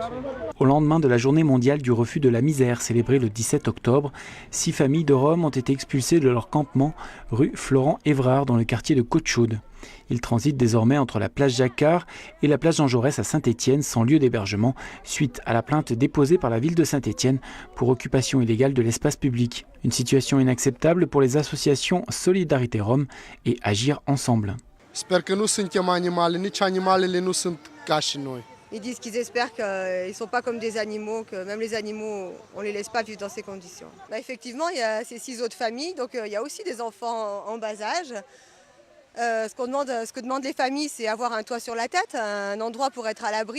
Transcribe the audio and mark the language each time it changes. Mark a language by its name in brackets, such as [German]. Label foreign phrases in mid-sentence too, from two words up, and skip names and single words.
[French] Au lendemain de la journée mondiale du refus de la misère, célébrée le 17 octobre, 6 familles de Roms ont été expulsées de leur campement rue Florent-Évrard dans le quartier de Côte-Chaude. Ils transitent désormais entre la place Jacquard et la place Jean Jaurès à Saint-Étienne sans lieu d'hébergement suite à la plainte déposée par la ville de Saint-Étienne pour occupation illégale de l'espace public. Une situation inacceptable pour les associations Solidarité Rome et Agir Ensemble. [Romanian] Sper că nu suntem animale, nici animalele nu sunt ca și noi. [French] Ils disent qu'ils espèrent qu'ils ne sont pas comme des animaux, que même les animaux, on ne les laisse pas vivre dans ces conditions. Effectivement, il y a ces 6 autres familles, donc il y a aussi des enfants en bas âge. Ce que demandent les familles, c'est avoir un toit sur la tête, un endroit pour être à l'abri.